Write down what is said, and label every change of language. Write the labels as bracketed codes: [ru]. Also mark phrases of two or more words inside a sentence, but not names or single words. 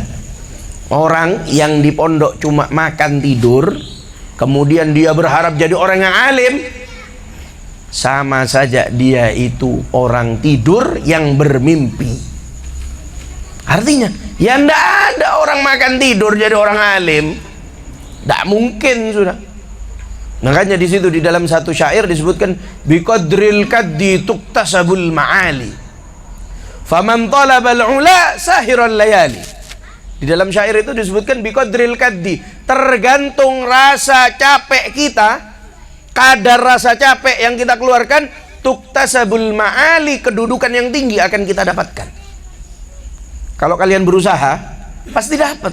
[id] Orang yang di pondok cuma makan tidur, kemudian dia berharap jadi orang yang alim, sama saja dia itu orang tidur yang bermimpi. Artinya ya ndak ada orang makan tidur jadi orang alim, ndak mungkin sudah. Makanya di situ di dalam satu syair disebutkan [ar] بقدر الكد تكتسب المعالي فمن طلب العلا سهر الليالي. [id] Di dalam syair itu disebutkan [ar] بقدر الكد, [id] tergantung rasa capek kita, kadar rasa capek yang kita keluarkan, [ar] تكتسب المعالي, [id] kedudukan yang tinggi akan kita dapatkan. Kalau kalian berusaha pasti dapat.